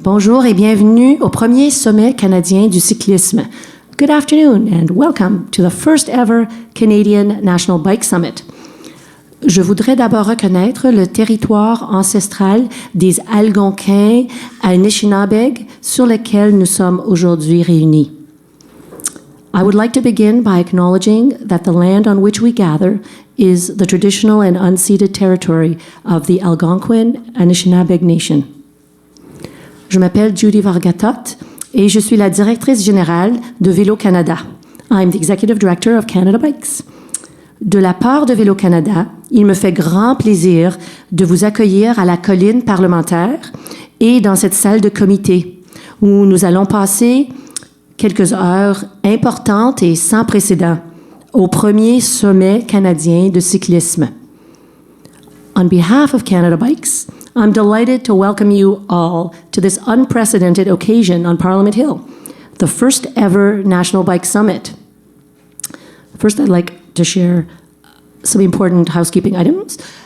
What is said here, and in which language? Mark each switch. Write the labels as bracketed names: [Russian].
[French] Bonjour et bienvenue au premier sommet canadien du cyclisme. [English] Good afternoon and welcome to the first ever Canadian National Bike Summit. [French] Je voudrais d'abord reconnaître le territoire ancestral des Algonquins Anishinabeg sur lequel nous sommes aujourd'hui réunis. [English] I would like to begin by acknowledging that the land on which we gather is the traditional and unceded territory of the Algonquin Anishinabeg Nation. [French] Je m'appelle Judy Vargatot et je suis la directrice générale de Vélo Canada. [English] I'm the executive director of Canada Bikes. [French] De la part de Vélo Canada, il me fait grand plaisir de vous accueillir à la colline parlementaire et dans cette salle de comité où nous allons passer quelques heures importantes et sans précédent au premier sommet canadien de cyclisme. [English] On behalf of Canada Bikes, I'm delighted to welcome you all to this unprecedented occasion on Parliament Hill, the first ever National Bike Summit. First, I'd like to share some important housekeeping items.